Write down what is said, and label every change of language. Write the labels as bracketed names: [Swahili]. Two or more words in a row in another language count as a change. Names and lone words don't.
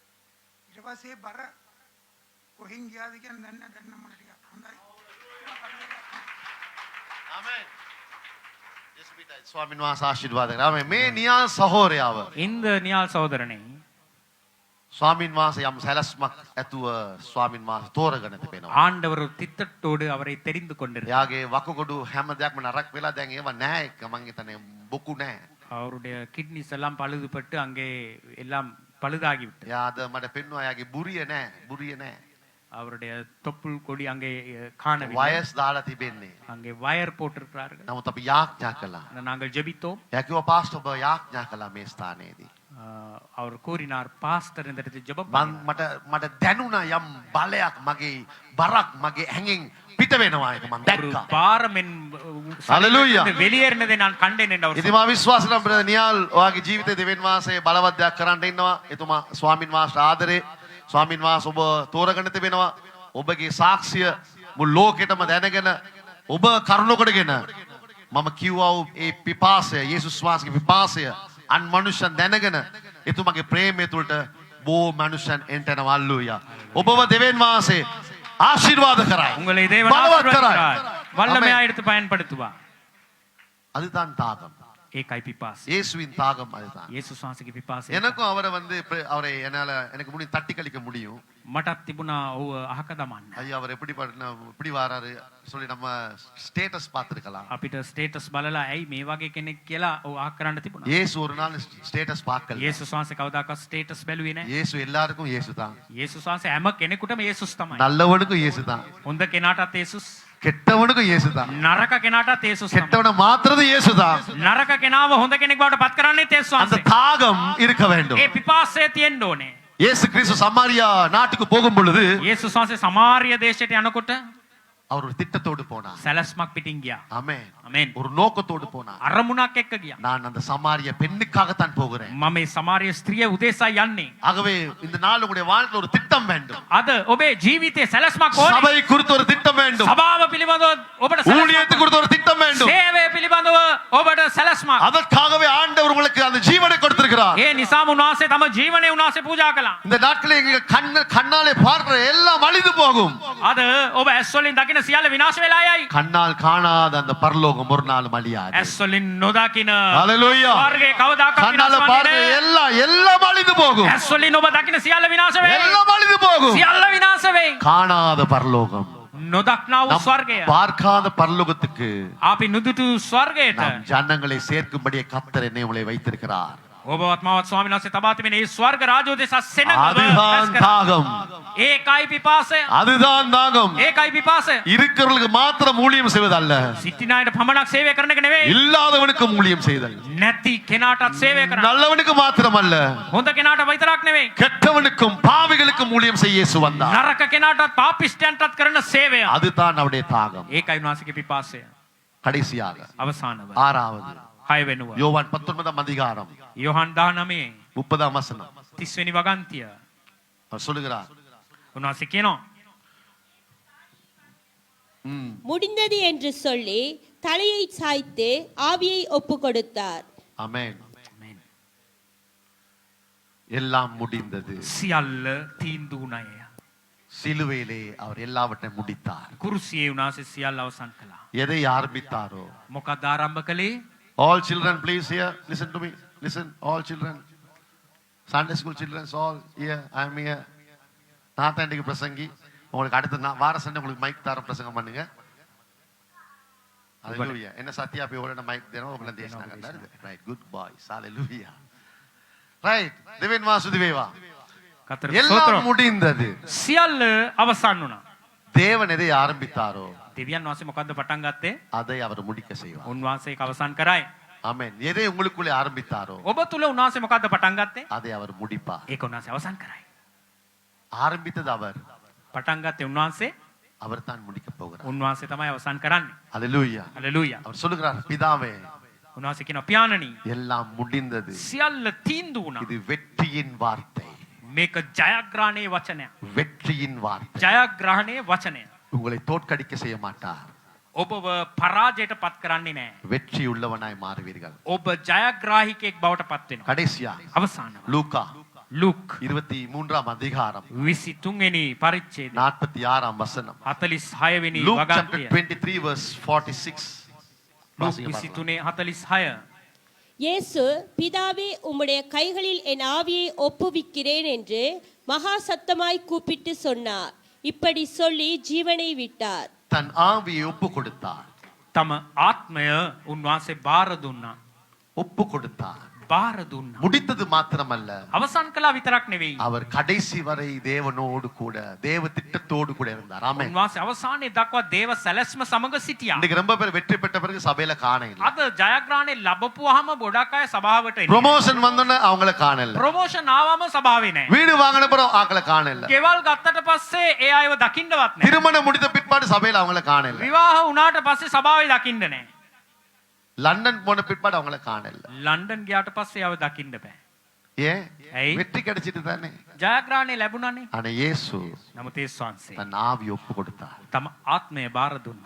[Sinhala] ඊට පස්සේ බර කොහෙන් ගියාද කියන දන්නේ නැහැ. දැන් නම් මට ටිකක් හොඳයි. ආමේන්. ස්වාමීන් වහන්සේ ආශිර්වාද කරා. මේ නියා සහෝදරයාව இந்த නියාල් සහෝදරනේ ස්වාමීන් වහන්සේ යම් සැලැස්මක් ඇතුව ස්වාමීන් වහන්සේ තෝරගෙන තිබෙනවා. [Tamil] ஆண்டவர் ஒரு திட்டத்தோடு அவரை தெரிந்து கொண்டிருந்தார். [Sinhala] එයාගේ වකුගඩු හැම දෙයක්ම නරක් වෙලා දැන් ඒව නැහැ. එක මං හිතන්නේ බොකු නැහැ. [Tamil] அவருடைய கிட்னிஸ் எல்லாம் பழுதுபட்டு அங்கே எல்லாம் பழுதாகி விட்டது. [Sinhala] එයාද මට පෙන්වුවා එයාගේ බුරිය නැහැ. බුරිය නැහැ. [Tamil] அவருடைய தொப்புள் கொடி அங்கே காணவில்லை. [Sinhala] වයස් දාලා තිබෙන්නේ. [Tamil] அங்கே வயர் போட்டிருக்கிறார்கள். [Sinhala] නමුත් අපි යාඥා කළා. [Tamil] நாங்கள் ஜெபித்தோம். [Sinhala] එයා කිව්වා පාස්ටර් ඔබ යාඥා කළා මේ ස්ථානයේදී. [Tamil] அவர் கூறினார் பாஸ்டர் இந்த இடத்தில் ஜெபம் [Sinhala] මට දැනුණා යම් බලයක් මගේ බරක් මගේ ඇඟෙන් පිට වෙනවා ඒක මම [Tamil] ஒரு [Sinhala] දැක්කා. [Tamil] பாரம் என் Hallelujah. சரீரத்திலிருந்து வெளியேறினதை நான் கண்டேன் என்று அவர் [Sinhala] ඉතින් මා විශ්වාස කරන බ්‍රදර් නියාල් ඔයාගේ ජීවිතේ දෙවියන් වහන්සේ බලවත් දෙයක් කරන්න ඉන්නවා. එතුමා ස්වාමින් වහන්සේ ආදරේ ස්වාමින් වහන්සේ ඔබ තෝරගෙන තිබෙනවා. ඔබගේ සාක්ෂිය මුළු ලෝකෙටම දැනගෙන ඔබ කරුණ කොටගෙන මම කිව්වා ඒ පිපාසය යේසුස් වහන්සේගේ පිපාසය අන් මනුෂ්‍යයන් දැනගෙන එතුමාගේ ප්‍රේමය තුළට බෝ මනුෂ්‍යයන් එන්ටනවා. හල්ලුයා. ඔබව දෙවියන් වහන්සේ ආශිර්වාද කරයි. [Tamil] உங்களை தேவன் [Sinhala] බලවත් කරයි. [Tamil] ஆசீர்வதிக்கிறார். வல்லமையா எடுத்து பயன்படுத்துவார். அதுதான் தாகம். [Sinhala] ඒකයි පිපාසය. [Tamil] இயேசுவின் தாகம் அதுதான். [Sinhala] යේසුස් වහන්සේගේ පිපාසය. [Tamil] எனக்கும் அவரை அவரை என்னால எனக்கு முடியும் தட்டி கழிக்க முடியும். [Sinhala] මටත් තිබුණා ඔව් අහක දමන්න. [Tamil] ஐயா அவர் எப்படி இப்படி வராரு சொல்லி நம்ம ஸ்டேட்டஸ் பார்த்திருக்கலாம். [Sinhala] අපිට ස්ටේටස් බලලා ඇයි මේ වගේ කෙනෙක් කියලා ඔව් අහක් කරන්න තිබුණා. [Tamil] இயேசு ஒரு நாள் ஸ்டேட்டஸ் பார்க்கல. [Sinhala] යේසුස් වහන්සේ කවදාකවත් ස්ටේටස් බැලුවේ නැහැ. [Tamil] இயேசு எல்லாருக்கும் இயேசு தான். [Sinhala] යේසුස් වහන්සේ හැම කෙනෙකුටම යේසුස් තමයි. [Tamil] நல்லவனுக்கும் இயேசு தான். [Sinhala] හොඳ කෙනාටත් යේසුස්, [Tamil] கெட்டவனுக்கும் இயேசு தான். [Sinhala] නරක කෙනාටත් යේසුස් තමයි. [Tamil] கெட்டவனை மாத்துறது இயேசு தான். [Sinhala] නරක කෙනාව හොඳ කෙනෙක් බවට පත් කරන්නේ යේසුස් [Tamil] அந்த [Sinhala] වහන්සේ. [Tamil] தாகம் இருக்க வேண்டும். [Sinhala] ඒ පිපාසය තියෙන්න ඕනේ. [Tamil] இயேசு கிறிஸ்து சமாரியா நாட்டுக்கு போகும் பொழுது [Sinhala] යේසුස් වහන්සේ සමාරිය දේශයට යනකොට [Tamil] அவர் ஒரு திட்டத்தோடு போனார். [Sinhala] සැලැස්මක් පිටින් ගියා. [Tamil] ஆமென். [Sinhala] ආමෙන්. [Tamil] ஒரு நோக்கத்தோடு போனார். [Sinhala] අරමුණක් එක්ක ගියා. [Tamil] நான் அந்த சமாரிய பெண்ணுக்காகத்தான் போகிறேன். [Sinhala] මම මේ සමාරිය ස්ත්‍රිය උදෙසා යන්නේ. [Tamil] ஆகவே இந்த நாள் உங்களுடைய வாழ்க்கையில் ஒரு திட்டம் வேண்டும். [Sinhala] අද ඔබේ ජීවිතයේ සැලැස්මක් ඕනේ. [Tamil] சபை குறித்து ஒரு திட்டம் வேண்டும். [Sinhala] සභාව පිළිබඳව ඔබට [Tamil] ஊழியத்தை குறித்து ஒரு திட்டம் வேண்டும். [Sinhala] සේවය පිළිබඳව ඔබට සැලැස්මක්. [Tamil] அதற்காகவே ஆண்டவர் உங்களுக்கு அந்த ஜீவனை கொடுத்திருக்கிறார். [Sinhala] ඒ නිසාම උන්වහන්සේ තම ජීවනය උන්වහන්සේ පූජා කළා. [Tamil] இந்த நாட்களில் எங்க கண்ணாலே பார்க்கிற எல்லாம் அழிந்து போகும். [Sinhala] අද ඔබ ඇස් වලින් දකින සියල්ල විනාශ වෙලා යයි. [Tamil] கண்ணால் காணாத அந்த பரலோகம் ஒரு நாள் அழியாது. [Sinhala] ඇස් වලින් නොදකින ஹalleluya. ස්වර්ගයේ කවදාකවත් [Tamil] கண்ணால [Sinhala] විනාශ [Tamil] பார்க்கிற [Sinhala] වෙන්නේ නැහැ. [Tamil] எல்லாம் அழிந்து போகும். [Sinhala] ඇස් වලින් ඔබ දකින සියල්ල විනාශ වෙයි. [Tamil] எல்லாம் அழிந்து போகும். [Sinhala] සියල්ල විනාශ වෙයි. [Tamil] காணாத பரலோகம். [Sinhala] නොදක්නා වූ [Tamil] நாம் [Sinhala] ස්වර්ගය. [Tamil] பார்க்காத பரலோகத்துக்கு [Sinhala] අපි නුදුටු ස්වර්ගයට [Tamil] நாம் ஜனங்களை சேர்க்கும்படியே கர்த்தர் என்னை உங்களை வைத்திருக்கிறார். [Sinhala] ඔබවත් මවත් ස්වාමීන් වහන්සේ තබා තිබෙන මේ ස්වර්ග රාජ්‍ය උදෙසා සෙනඟව [Tamil] அதுதான் தாகம். [Sinhala] ඒකයි පිපාසය. [Tamil] அதுதான் தாகம். [Sinhala] ඒකයි පිපාසය. [Tamil] இருக்கிறவர்களுக்கு மாத்திரம் ஊழியம் செய்வதல்ல, [Sinhala] සිටින අයට පමණක් සේවය කරන එක නෙවෙයි. [Tamil] இல்லாதவனுக்கு ஊழியம் செய்தல். [Sinhala] නැති කෙනාටත් සේවය කරන්න. [Tamil] நல்லவனுக்கு மாத்திரமல்ல, [Sinhala] හොඳ කෙනාට විතරක් නෙවෙයි. [Tamil] கெட்டவனுக்கும் பாவிகளுக்கும் ஊழியம் செய்ய இயேசு வந்தார். [Sinhala] නරක කෙනාටත් පාපිෂ්ඨයන්ටත් කරන සේවය. [Tamil] அதுதான் அவருடைய தாகம். [Sinhala] ඒකයි උන්වහන්සේගේ පිපාසය. [Tamil] கடைசியாக [Sinhala] අවසානව [Tamil] 6வது [Sinhala] 6 වෙනුව [Tamil] யோவான் 19 அதிகாரம் [Sinhala] යොහන් 19 [Tamil] 30 வசனம் [Sinhala] 30 වෙනි වගන්තිය. [Tamil] அவர் சொல்லுகிறார். [Sinhala] උන්වහන්සේ කියනවා [Tamil] முடிந்தது என்று சொல்லி தலையை சாய்த்து ஆவியை ஒப்பு கொடுத்தார். ஆமென். எல்லாம் முடிந்தது. [Sinhala] සියල්ල තීන්දුව වුණාය. [Tamil] சிலுவையிலே அவர் எல்லாவற்றையும் முடித்தார். [Sinhala] කුරුසියේ උන්වහන්සේ සියල්ල අවසන් කළා. [Tamil] எதை ஆரம்பித்தாரோ, [Sinhala] මොකක්ද ආරම්භ කළේ? [English] all children please here listen to me, listen all children, Sunday school children all here, I am here. [Tamil] நான் தான் இன்னைக்கு பிரசங்கி. உங்களுக்கு அடுத்த வார சண்டே உங்களுக்கு மைக் தர பிரசங்கம் பண்ணுங்க. ஹalleluya. என்ன சத்யா போயோட மைக் தேனோ உங்களை தேசனாங்க. [English] right, good boys. [Tamil] ஹalleluya. ரைட், தேவன் வாசுதேவா. කතර எல்லாம் සෝත්‍ර முடிந்தது. [Sinhala] සියල්ල අවසන් වුණා. [Tamil] தேவன் எதை ஆரம்பித்தாரோ [Sinhala] දෙවියන් වහන්සේ මොකද්ද පටන් ගත්තේ? [Tamil] அதை அவர் முடிக்க செய்வார். [Sinhala] උන්වහන්සේ ඒක අවසන් කරයි. [Tamil] ஆமென். எதை உங்களுக்குள்ளே ஆரம்பித்தாரோ [Sinhala] ඔබ තුල උන්වහන්සේ මොකද්ද පටන් ගත්තේ? [Tamil] அதை அவர் முடிப்பார். [Sinhala] ඒක උන්වහන්සේ අවසන් කරයි. [Tamil] ஆரம்பித்தது அவர், [Sinhala] පටන් ගත්තේ උන්වහන්සේ, [Tamil] அவர் தான் முடிக்க போகிறார். [Sinhala] උන්වහන්සේ තමයි අවසන් කරන්නේ. [Tamil] ஹalleluya. [Sinhala] හලෙලූයා. [Tamil] அவர் சொல்லுகிறார், பிதாவே [Sinhala] උන්වහන්සේ කියනවා පියාණනි [Tamil] எல்லாம் முடிந்தது. [Sinhala] සියල්ල තීන්දුව වුණා. [Tamil] இது வெற்றியின் வார்த்தை. [Sinhala] මේක ජයග්‍රහණයේ වචනයක්. [Tamil] வெற்றியின் வார்த்தை. [Sinhala] ජයග්‍රහණයේ වචනය. [Tamil] உங்களை தோற்கடிக்க செய்ய மாட்டார். [Sinhala] ඔබව පරාජයට පත් කරන්නේ නැහැ. [Tamil] வெற்றி உள்ளவனாய் மாறுவீர்கள். [Sinhala] ඔබ ජයග්‍රාහිකයෙක් බවට පත් වෙනවා. [Tamil] கடைசியா [Sinhala] අවසානව [Tamil] லூக்கா [Sinhala] ලුක් [Tamil] 23 அதிகாரம் [Sinhala] 23 වෙනි පරිච්ඡේදය [Tamil] 46 வசனம். [Sinhala] 46 වෙනි [English] Luke chapter [Sinhala] වගන්තිය. [English] 23 verse 46. [Sinhala] ලුක් 23 46. [Tamil] இயேசு, பிதாவே உம்முடைய கைகளில் என் ஆவியை ஒப்புவிக்கிறேன் என்று மகா சத்தமாய் கூப்பிட்டு சொன்னார். இப்படி சொல்லி ஜீவனை விட்டார். தன் ஆவியை ஒப்பு கொடுத்தார். [Sinhala] තම ආත්මය උන්වහන්සේ බාර දුන්නා. [Tamil] ஒப்பு கொடுத்தார். [Sinhala] බාර දුන්නා. [Tamil] முடித்தது மாத்திரமல்ல, [Sinhala] අවසන් කළා විතරක් නෙවෙයි. [Tamil] அவர் கடைசி வரை தேவனோடு கூட தேவ திட்டத்தோடு கூட இருந்தார். ஆமென். [Sinhala] උන්වහන්සේ අවසානයේ දක්වා දේව සැලැස්ම සමග සිටියා. [Tamil] இன்னைக்கு ரொம்ப பேர் வெற்றி பெற்ற பிறகு சபையில காண இல்ல. [Sinhala] අද ජයග්‍රහණය ලැබපුවාම ගොඩක් අය සභාවට එන්නේ. [Tamil] ப்ரமோஷன் வந்தோன்னே அவங்கள காண இல்ல. [Sinhala] ප්‍රොමෝෂන් ආවම සභාවේ නැහැ. [Tamil] வீடு வாங்கின பிறகு ஆக்களை காண இல்ல. [Sinhala] ගෙවල් ගත්තට පස්සේ ඒ අයව දකින්නවත් නැහැ. [Tamil] திருமணம் முடித்த பிற்பாடு சபையில அவங்கள காண இல்ல. [Sinhala] විවාහ වුණාට පස්සේ සභාවේ දකින්න නැහැ. [Tamil] லண்டன் போன பிற்பாடு அவங்கள காண இல்ல. [Sinhala] ලන්ඩන් ගියාට පස්සේ අයව දකින්න බෑ. [Tamil] ஏன்? [Sinhala] ඇයි? [Tamil] வெற்றி கிடைச்சிட்டு தானே. [Sinhala] ජයග්‍රහණය ලැබුණානේ. [Tamil] ஆனா இயேசு [Sinhala] නමුත් ඒසුස් වහන්සේ [Tamil] தன் ஆவி ஒப்பு கொடுத்தார். [Sinhala] තම ආත්මය බාර දුන්නා.